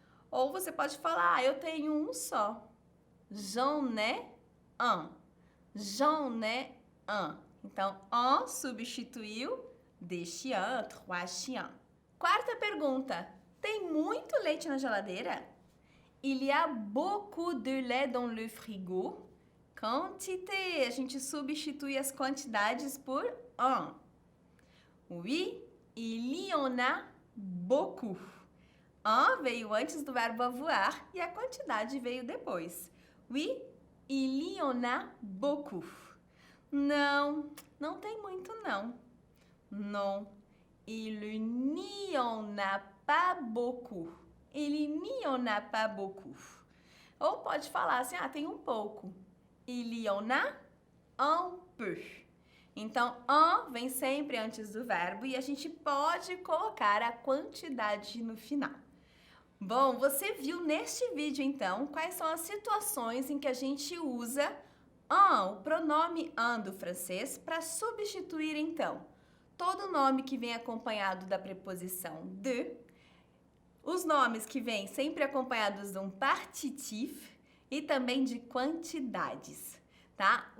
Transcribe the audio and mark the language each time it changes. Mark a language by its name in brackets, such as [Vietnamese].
[Portuguese] Ou você pode falar, eu tenho um só. [French] J'en ai un. J'en ai un. [Portuguese] Então, en substituiu [French] des chiens, 3 chiens. [Portuguese] Quarta pergunta. Tem muito leite na geladeira? [French] Il y a beaucoup de lait dans le frigo. Quantité. [Portuguese] A gente substitui as quantidades por en. [French] Oui, il y en a beaucoup. [Portuguese] En veio antes do verbo avoir e a quantidade veio depois. [French] Oui, il y en a beaucoup. [Portuguese] Não, não tem muito não. [French] Non, il n'y en a pas beaucoup. Il n'y en a pas beaucoup. [Portuguese] Ou pode falar assim, tem um pouco. [French] Il y en a un peu. [Portuguese] Então, en vem sempre antes do verbo e a gente pode colocar a quantidade no final. Bom, você viu neste vídeo, então, quais são as situações em que a gente usa en, o pronome en do francês, para substituir, então, todo nome que vem acompanhado da preposição de, os nomes que vêm sempre acompanhados de um partitif e também de quantidades, tá?